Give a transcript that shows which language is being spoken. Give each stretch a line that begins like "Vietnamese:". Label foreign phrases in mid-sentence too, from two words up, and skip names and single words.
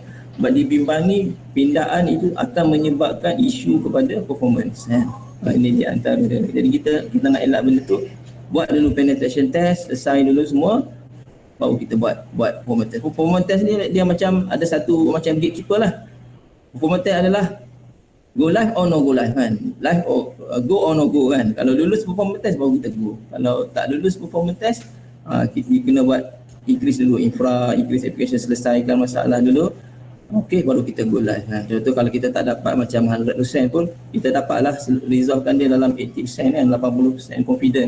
Malay: Sebab dibimbangi, pindahan itu akan menyebabkan isu kepada performance. Ini di antara. Jadi kita nak elak benda tu, buat dulu
English: penetration test,
Malay: selesai dulu semua, baru kita buat
English: performance test. Performance test
Malay: ni dia macam ada satu macam gatekeeper lah.
English: Performance test
Malay: adalah
English: Go live or no go live
Malay: kan.
English: Live or go or no go
Malay: kan. Kalau lulus
English: performance test
Malay: baru kita go. Kalau tak lulus
English: performance test,
Malay: kita kena buat increase dulu infra, increase application, selesaikan masalah dulu. Okey, baru kita
English: go live.
Malay: Contoh kalau kita tak dapat macam 100% pun, kita dapatlah resolvekan dia dalam 80% kan, 80% confident.